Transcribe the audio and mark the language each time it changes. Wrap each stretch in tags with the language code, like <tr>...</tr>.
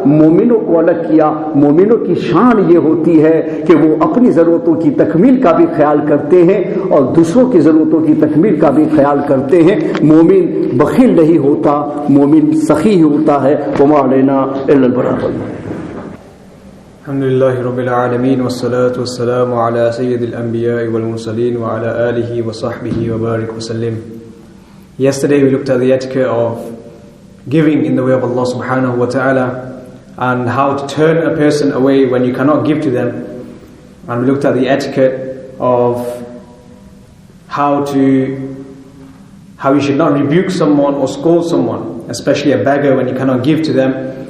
<ur>مومنوں کو الگ کیا۔ مومنوں کی شان یہ ہوتی ہے کہ وہ اپنی ضرورتوں کی تکمیل کا بھی خیال کرتے ہیں اور دوسروں کی ضرورتوں کی تکمیل کا بھی خیال کرتے ہیں۔ مومن بخیل نہیں ہوتا، مومن سخی ہوتا ہے.</ur> <ar>وما علینا الا البلاغ. الحمد لله رب العالمين والصلاة والسلام على سيد الأنبياء والمرسلين وعلى آله وصحبه وبارك وسلم.</ar> <en>Yesterday we looked at the etiquette of giving in the way of Allah subhanahu wa ta'ala and how to turn a person away when you cannot give to them. And we looked at the etiquette of how you should not rebuke someone or scold someone, especially a beggar, when you cannot give to them.</en>